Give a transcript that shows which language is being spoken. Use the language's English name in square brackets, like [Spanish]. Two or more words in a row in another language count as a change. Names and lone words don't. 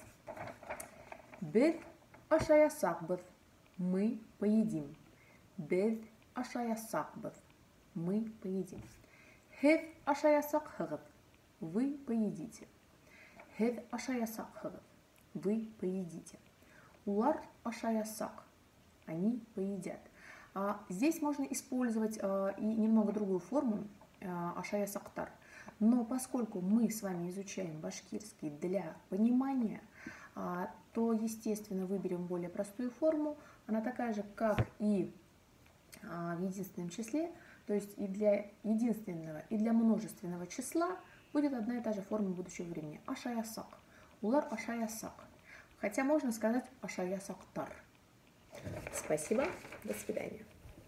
[Bashkir] Бед ашаясакбыт. [Russian] Мы поедим. [Bashkir] Бед ашаясакбыт. [Russian] Мы поедим. [Bashkir] Хед ашаясакхагат. [Russian] Вы поедите. [Bashkir] Хед ашаясакхагат. [Russian] Вы поедите. [Bashkir] Улар ашаясак. [Russian] Они поедят. Здесь можно использовать и немного другую форму ашаясактар. Но поскольку мы с вами изучаем башкирский для понимания, то, естественно, выберем более простую форму. Она такая же, как и в единственном числе, то есть и для единственного, и для множественного числа будет одна и та же форма будущего времени. [Bashkir] Ашаясак. Улар ашаясак. [Russian] Хотя можно сказать ашаясактар. Спасибо. До свидания.